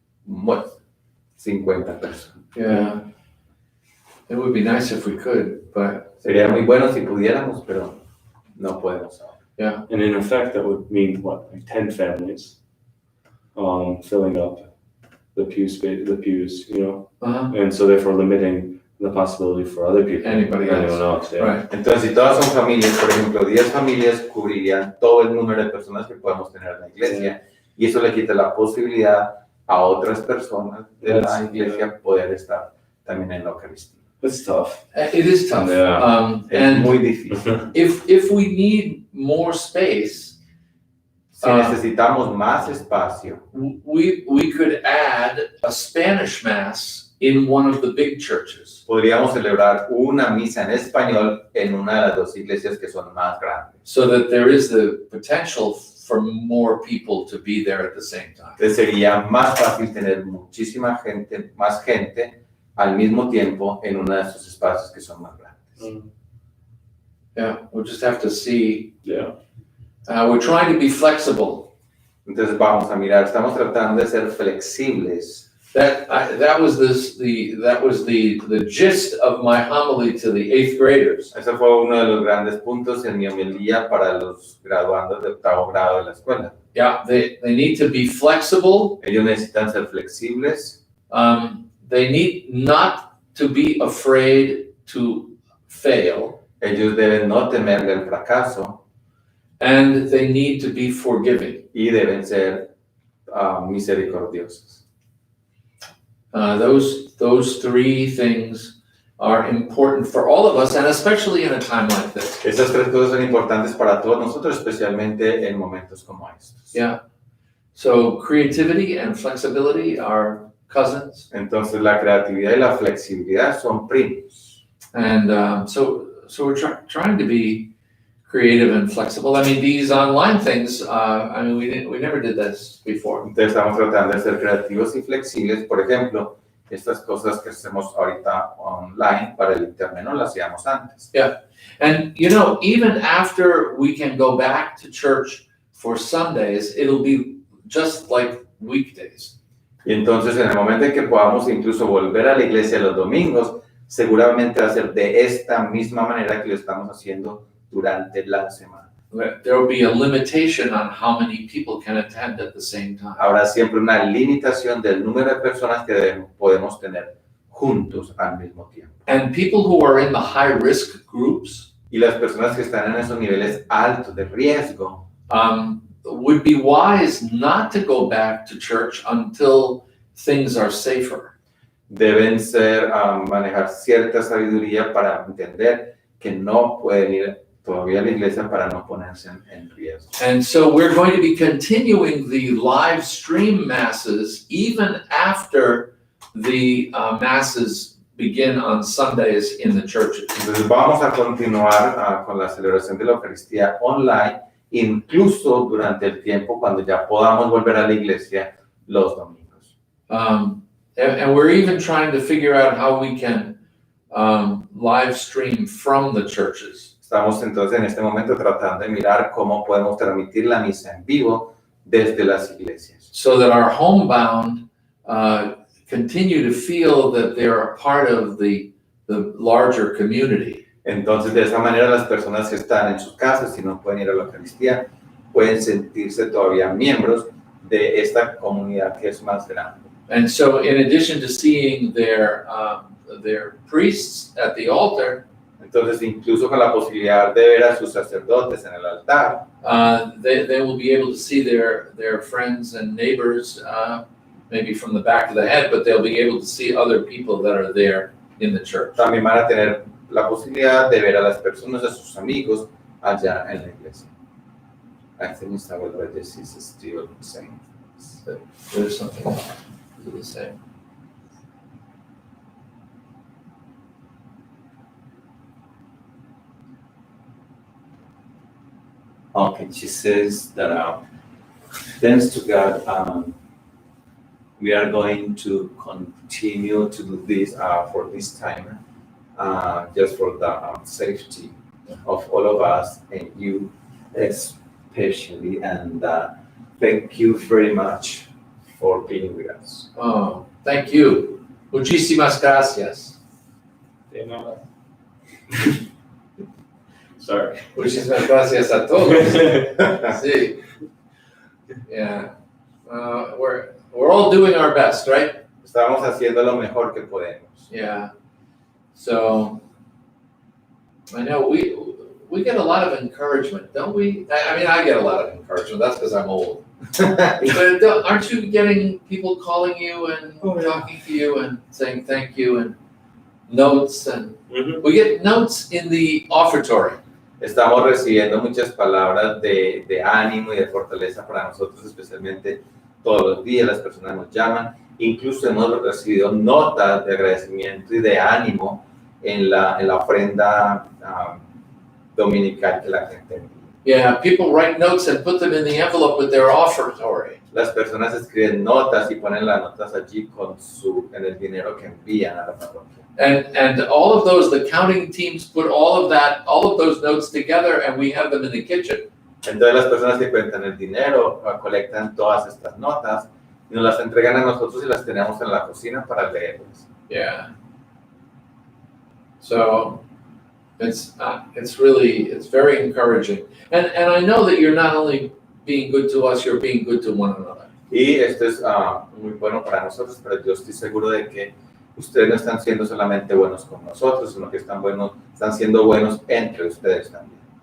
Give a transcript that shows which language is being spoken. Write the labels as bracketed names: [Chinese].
[Spanish] Bueno, 50 personas. [English] Yeah. It would be nice if we could, but [Spanish] Sería muy bueno si pudiéramos, pero no podemos ahora. [English] And in effect, that would mean what, like 10 families filling up the pews, you know, and so therefore limiting the possibility for other people. Anybody Anyone else. else, yeah. Right. [Spanish] Entonces, si todas son familias, por ejemplo, 10 familias cubrirían todo el número de personas que podemos tener en la iglesia, y eso le quita la posibilidad a otras personas de la iglesia poder estar también en la Eucaristía. [English] It's tough. It is tough. Yeah. [Spanish] Es [English] And [Spanish] muy difícil. [English] if we need more space, [Spanish] Si necesitamos más espacio, [English] we could add a Spanish mass in one of the big churches. [Spanish] podríamos celebrar una misa en español en una de las dos iglesias que son más grandes. [English] So that there is the potential for more people to be there at the same time. [Spanish] Entonces sería más fácil tener muchísima gente, más gente al mismo tiempo en uno de esos espacios que son más grandes. [English] Yeah, we'll just have to see. Yeah. We're trying to be flexible. [Spanish] Entonces vamos a mirar, estamos tratando de ser flexibles. [English] That was the gist of my homily to the 8th graders. [Spanish] Ese fue uno de los grandes puntos en mi homilía para los graduandos de 8º grado de la escuela. [English] Yeah, they need to be flexible. [Spanish] Ellos necesitan ser flexibles. [English] They need not to be afraid to fail. [Spanish] Ellos deben no temerle el fracaso [English] And they need to be forgiving. [Spanish] y deben ser misericordiosos. [English] Those three things are important for all of us, and especially in a time like this. [Spanish] Estas tres cosas son importantes para todos nosotros, especialmente en momentos como estos. [English] Yeah. So creativity and flexibility are cousins, [Spanish] Entonces la creatividad y la flexibilidad son primos. [English] and so we're trying to be creative and flexible. I mean, these online things. We never did this before. [Spanish] Entonces estamos tratando de ser creativos y flexibles. Por ejemplo, estas cosas que hacemos ahorita online para el internet no las hacíamos antes. [English] And even after we can go back to church for Sundays, it'll be just like weekdays. [Spanish] Y entonces en el momento en que podamos incluso volver a la iglesia los domingos, seguramente va a ser de esta misma manera que lo estamos haciendo durante la semana. [English] There will be a limitation on how many people can attend at the same time. [Spanish] Habrá siempre una limitación del número de personas que podemos tener juntos al mismo tiempo. [English] And people who are in the high risk groups [Spanish] Y las personas que están en esos niveles altos de riesgo, [English] would be wise not to go back to church until things are safer. [Spanish] deben manejar cierta sabiduría para entender que no pueden ir todavía a la iglesia para no ponerse en riesgo. [English] And so we're going to be continuing the live stream masses even after the masses begin on Sundays in the churches. [Spanish] Entonces vamos a continuar con la celebración de la Eucaristía online, incluso durante el tiempo cuando ya podamos volver a la iglesia los domingos. [English] And we're even trying to figure out how we can live stream from the churches. [Spanish] Estamos entonces en este momento tratando de mirar cómo podemos transmitir la misa en vivo desde las iglesias. [English] So that our homebound continue to feel that they're a part of the larger community. [Spanish] Entonces de esa manera las personas que están en sus casas y no pueden ir a la Eucaristía pueden sentirse todavía miembros de esta comunidad que es más grande. [English] And so in addition to seeing their priests at the altar, [Spanish] Entonces incluso con la posibilidad de ver a sus sacerdotes en el altar, [English] they will be able to see their friends and neighbors, maybe from the back of the head, but they'll be able to see other people that are there in the church. [Spanish] también van a tener la posibilidad de ver a las personas, a sus amigos allá en la iglesia. [English] I think Mr. Rodriguez is still saying. There's something to the same. Okay, she says that thanks to God, we are going to continue to do this for this time, just for the safety of all of us and you especially. And thank you very much for being with us. Oh, thank you. [Spanish] Muchísimas gracias. [English] You know. Sorry. [Spanish] Muchísimas gracias a todos. Sí. [English] Yeah. We're all doing our best, right? [Spanish] Estamos haciendo lo mejor que podemos. [English] Yeah. So I know we get a lot of encouragement, don't we? I mean, I get a lot of encouragement. That's because I'm old. But aren't you getting people calling you and talking to you and saying thank you? And notes, and Mhm. we get notes in the offertory. [Spanish] Estamos recibiendo muchas palabras de ánimo y de fortaleza para nosotros, especialmente todos los días las personas nos llaman. Incluso hemos recibido notas de agradecimiento y de ánimo en la ofrenda dominical que la gente envía. [English] Yeah, people write notes and put them in the envelope with their offertory. [Spanish] Las personas escriben notas y ponen las notas allí en el dinero que envían a la parroquia. [English] And all of those, the counting teams put all of those notes together, and we have them in the kitchen. [Spanish] Entonces las personas que cuentan el dinero colectan todas estas notas y nos las entregan a nosotros y las tenemos en la cocina para leerlas. [English] Yeah. So it's very encouraging. And I know that you're not only being good to us, you're being good to one another. [Spanish] Y esto es muy bueno para nosotros, pero yo estoy seguro de que ustedes no están siendo solamente buenos con nosotros, sino que están siendo buenos entre ustedes también.